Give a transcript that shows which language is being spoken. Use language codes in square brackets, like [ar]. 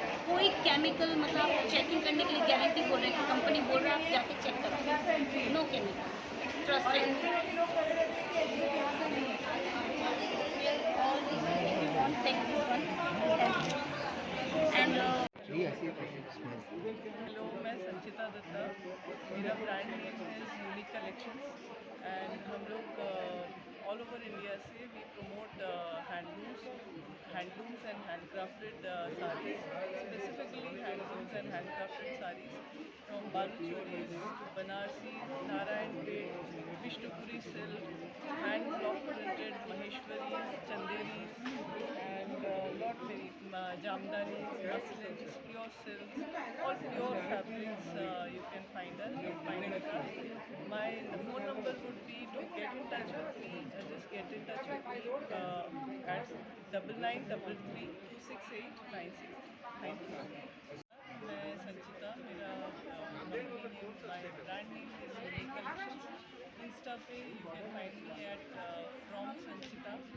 [hi] कोई केमिकल मतलब आप चेकिंग करने के लिए गारंटी बोल रहे हैं कि कंपनी बोल रहा है आप जाके चेक करो no chemical trusted and hello मैं संचिता दत्ता मेरा ब्रांड नेम है यूनिक कलेक्शंस एंड हम लोग [en] All over India से we promote handlooms and handcrafted sarees specifically handlooms and handcrafted sarees from Baluchoris to Banarsi, Narayanpet, Vishnupuri silk, hand block printed Maheshwaris, Chanderis and lot many Jamdanis, muslins, pure silks, all pure fabrics you can find us. My phone number would be to get in touch with me. Just get in touch with me at 9933268963. Thank you. मैं संचिता मेरा company name my brand name is unique collections insta पे you can find me at from Sanchita